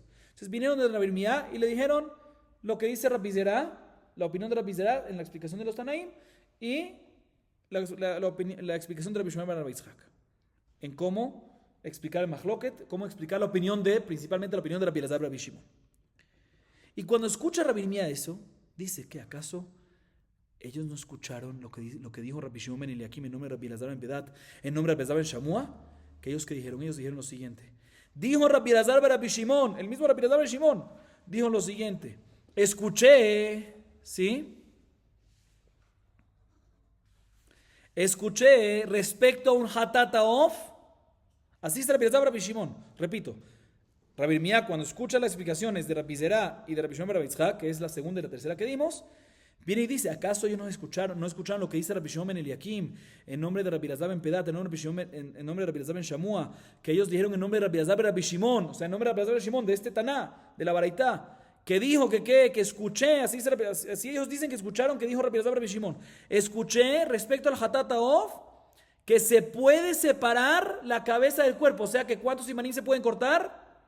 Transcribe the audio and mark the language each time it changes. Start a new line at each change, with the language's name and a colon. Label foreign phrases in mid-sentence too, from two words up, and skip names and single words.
Spanish: Entonces vinieron de Rabbi Irmía y le dijeron lo que dice Rabbi Zera, la opinión de Rabbi Zera en la explicación de los Tanaim, y la explicación de Rabbi Shimon Bar Yitzhak, en cómo explicar el Mahloket, cómo explicar la opinión principalmente la opinión de Rabbi Elazar Rabbi Shimon. Y cuando escucha Rabbi Irmía eso, dice que acaso ellos no escucharon lo que dijo Rabbi Shimon ben Eliakim en nombre de Rabbi Elazar ben Pedat, en nombre de Rabbi Elazar ben Shamua, que ellos dijeron lo siguiente. Dijo Rabbi Elazar ben Rabbi Shimon, el mismo Rabbi Elazar ben Shimon, dijo lo siguiente: escuché, ¿sí? Escuché respecto a un hatataof. Así está Rabbi Elazar ben Rabbi Shimon. Repito, Rabbi Irmía, cuando escucha las explicaciones de Rabbi Zera y de Rabbi Shimon ben Rabbi Yitzhak, que es la segunda y la tercera que dimos, viene y dice, ¿acaso ellos no escucharon lo que dice Rabbi Shimon ben Eliakim en nombre de Rabbi Elazar ben Pedat, en nombre de Rabbi Elazar ben Shamua, que ellos dijeron en nombre de Rabbi Elazar ben Rabbi Shimon, o sea, en nombre de Rabbi Elazar ben Shimon, de este Taná, de la Baraitá, que dijo que escuché, así ellos dicen que escucharon que dijo Rabbi Elazar ben Rabbi Shimon, escuché respecto al hatataof, que se puede separar la cabeza del cuerpo, o sea, que ¿cuántos simanim se pueden cortar?